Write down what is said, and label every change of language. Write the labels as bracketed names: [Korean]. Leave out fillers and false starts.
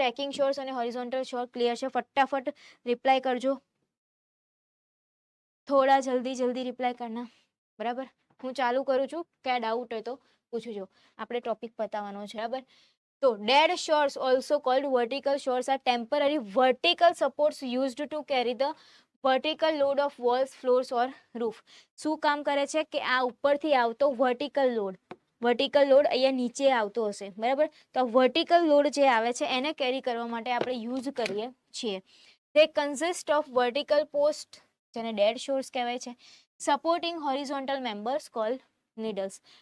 [Gujarati] રેકિંગ shores અને horizontal શોર clear છે? ફટાફટ રિપ્લાય કરજો, [Hindi] થોડા જલ્દી રિપ્લાય કરના. [Gujarati] બરાબર, હું ચાલુ કરું છું, ક્યાં ડાઉટ હોય તો પૂછજો, આપણે ટોપિક પતાવવાનો છે. બરાબર, તો [English] dead shores also called vertical shores are temporary vertical supports used to carry the vertical load of walls, floors or roof. [Gujarati] શું કામ કરે છે કે આ ઉપરથી આવતો વર્ટિકલ લોડ અહીંયા નીચે આવતો હશે. બરાબર, તો વર્ટિકલ લોડ જે આવે છે એને કેરી કરવા માટે આપણે યુઝ કરીએ છીએ. [English] they consist of vertical post, [Gujarati] જેને ડેડ શોર્સ કહેવાય છે, [English] Supporting horizontal members called needles.